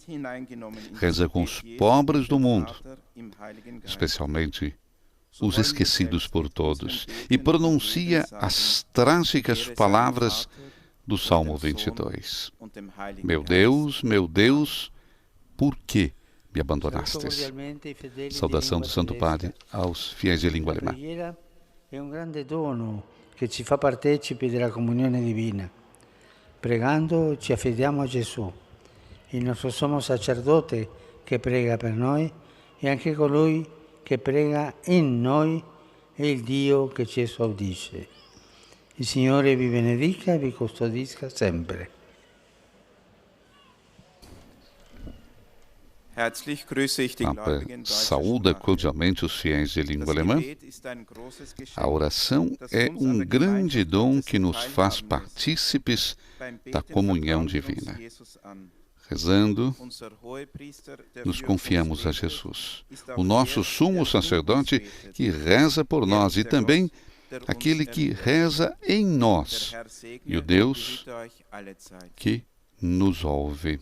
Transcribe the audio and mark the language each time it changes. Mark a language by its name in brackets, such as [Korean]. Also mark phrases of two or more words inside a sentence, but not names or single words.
[Portuguese] Reza com os pobres do mundo, especialmente os esquecidos por todos, e pronuncia as trágicas palavras do Salmo 22. Meu Deus, por que me abandonastes? Saudação do Santo Padre aos fiéis de língua alemã. [Italian] È un grande dono che ci fa partecipi della comunione divina. Pregando ci affidiamo a Gesù, il nostro sommo sacerdote che prega per noi e anche colui che prega in noi è il Dio che ci esaudisce. Il Signore vi benedica e vi custodisca sempre. [Portuguese] Papa saúda cordialmente os fiéis de língua alemã. A oração é um grande dom que nos faz partícipes da comunhão divina. Rezando, nos confiamos a Jesus, o nosso sumo sacerdote que reza por nós e também aquele que reza em nós, e o Deus que nos ouve.